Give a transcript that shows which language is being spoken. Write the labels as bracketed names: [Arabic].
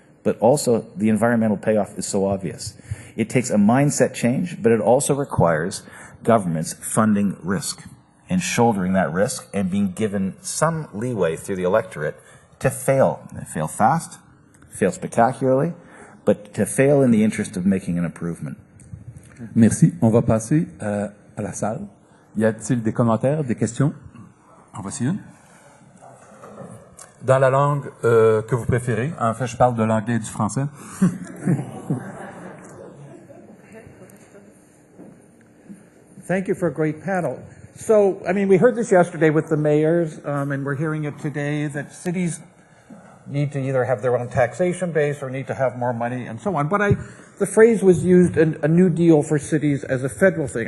[English] But also, the environmental payoff is so obvious. It takes a mindset change, but it also requires governments funding risk and shouldering that risk and being given some leeway through the electorate to fail. Fail fast, fail spectacularly, but to fail in the interest of making an improvement. [French] Merci. On va passer à la salle. Y a-t-il des commentaires, des questions? En voici une. Dans la langue que vous préférez. En fait, je parle de l'anglais et du français. [English] Thank you for a great panel. So, I mean, we heard this yesterday with the mayors, and we're hearing it today, that cities need to either have their own taxation base or need to have more money and so on. But the phrase was used, a New Deal for cities, as a federal thing.